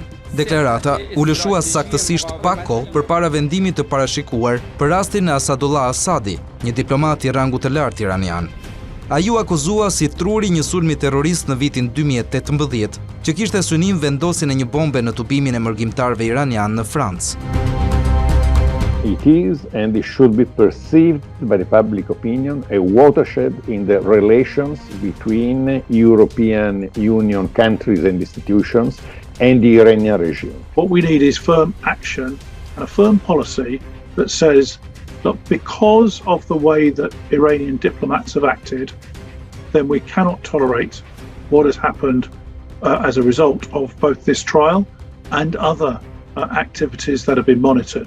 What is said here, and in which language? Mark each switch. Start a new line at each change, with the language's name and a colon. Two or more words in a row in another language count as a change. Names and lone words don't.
Albanian: Deklarata u lëshua saktësisht pak kohë përpara vendimit të parashikuar për rastin e Assadollah Assadi, një diplomat i rangut të lartë iranian. Ai u akuzua si truri një sulmi terrorist në vitin 2018, që kishte synim vendosjen e një bombe në tubimin e mërgjimtarëve iranian në Francë.
English: It is and it should be perceived by the public opinion a watershed in the relations between European Union countries and institutions and the Iranian regime. What we need is firm action and a firm policy that says, look, because of the way that Iranian diplomats have acted, then we cannot tolerate what has happened as a result of both this trial and other activities that have been monitored.